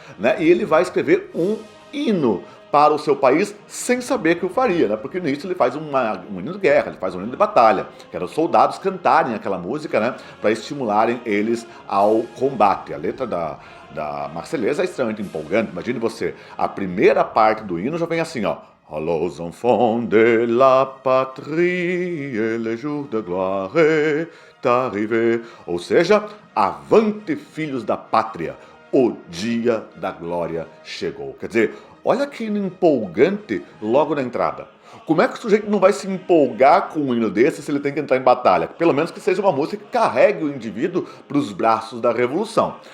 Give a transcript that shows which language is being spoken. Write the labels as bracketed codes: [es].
[pt] Né, e ele vai escrever um hino para o seu país sem saber que o faria, né? Porque no início ele faz um hino de guerra, ele faz um hino de batalha, que era os soldados cantarem aquela música, né? Para estimularem eles ao combate. A letra da Marseillaise é extremamente empolgante. Imagine você, a primeira parte do hino já vem assim, ó. [fr] Allons enfants de la patrie, le jour de gloire est arrivé. [pt] Ou seja, avante filhos da pátria, o dia da glória chegou. Quer dizer, olha que hino empolgante logo na entrada. Como é que o sujeito não vai se empolgar com um hino desse se ele tem que entrar em batalha? Pelo menos que seja uma música que carregue o indivíduo para os braços da revolução.